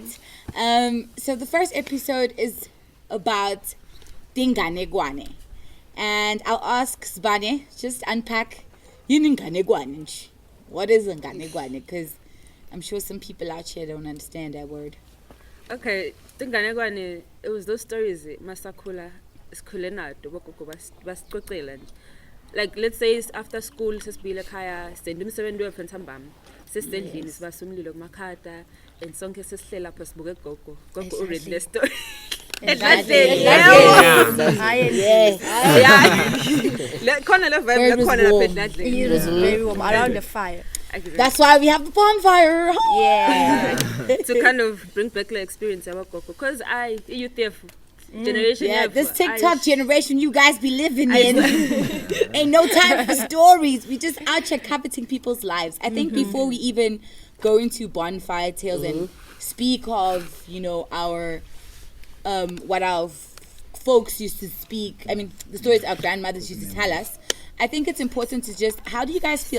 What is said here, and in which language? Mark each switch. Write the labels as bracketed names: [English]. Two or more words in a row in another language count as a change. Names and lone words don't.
[English] So the first episode is about tinganekwane. And I'll ask Sbane, just unpack tinganekwane. What is tinganekwane? Because I'm sure some people out here don't understand that word. [Swati] Okay, tinganekwane, [English] it was those stories [Swati] masakula sikhule nato bogogo basicocela nje. [English] Like let's say it's after school [Swati] sesibile ekhaya senda umsebenzi wethu ntambama sesendlini sibasa umlilo kumakhata and sonke sesihlela lapha sibuke gogo already le story. [English] Yes. [Swati] Khona le vibe khona lapha edladleni. [English] It was very warm around the fire. That's why we have the bonfire. Yeah. To kind of bring back the experience about Coco, because you generation. Yeah, this TikTok generation you guys be living in ain't no time for stories. We just out here coveting people's lives. I think before we even go into Bonfire Tales and speak of, our what our folks used to speak, I mean the stories our grandmothers used to tell us, I think it's important to just, how do you guys feel?